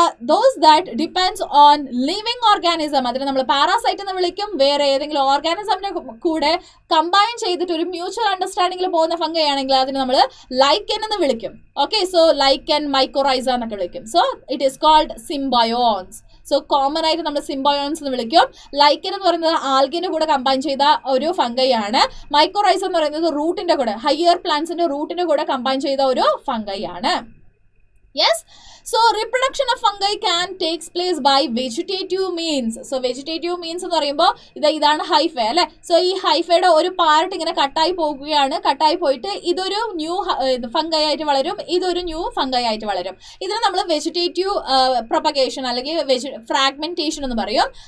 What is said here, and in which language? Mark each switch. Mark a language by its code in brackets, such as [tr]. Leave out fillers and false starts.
[en] those that depends on living organism, [ml] അതിന് നമ്മൾ parasite എന്ന് വിളിക്കും. വേറെ ഏതെങ്കിലും ഓർഗാനിസമിനെ കൂടെ കമ്പൈൻ ചെയ്തിട്ട് ഒരു മ്യൂച്വൽ അണ്ടർസ്റ്റാൻഡിങ്ങിൽ പോകുന്ന ഫംഗൈ ആണെങ്കിൽ അതിന് നമ്മൾ ലൈക്കൻ എന്ന് വിളിക്കും. ഓക്കെ, സോ ലൈക്കൻ, മൈക്കോറൈസ എന്നൊക്കെ വിളിക്കും. [en] So it is called symbionts. [ml] So common ആയിട്ട് നമ്മൾ സിംബയോൺസ് എന്ന് വിളിക്കും. ലൈക്കൻ എന്ന് പറയുന്നത് ആൽഗിന്റെ കൂടെ കമ്പൈൻ ചെയ്ത ഒരു ഫംഗൈ ആണ്. മൈക്കോറൈസ എന്ന് പറയുന്നത് റൂട്ടിന്റെ കൂടെ, ഹയർ പ്ലാന്റ്സിന്റെ റൂട്ടിന്റെ കൂടെ കമ്പൈൻ ചെയ്ത ഒരു ഫംഗൈ ആണ്. [en] Yes, so reproduction of fungi can takes place by vegetative means. So vegetative means [ml] എന്ന് പറയുമ്പോൾ ഇതാണ് ഹൈഫ അല്ലെ. സോ ഈ ഹൈഫയുടെ ഒരു പാർട്ട് ഇങ്ങനെ കട്ടായി പോകുകയാണ്. കട്ടായി പോയിട്ട് ഇതൊരു ന്യൂ ഫംഗൈ ആയിട്ട് വളരും, ഇതൊരു ന്യൂ ഫംഗൈ ആയിട്ട് വളരും. ഇതിനെ നമ്മൾ വെജിറ്റേറ്റീവ് പ്രൊപ്പഗേഷൻ അല്ലെങ്കിൽ ഫ്രാഗ്മെന്റേഷൻ എന്ന് പറയും.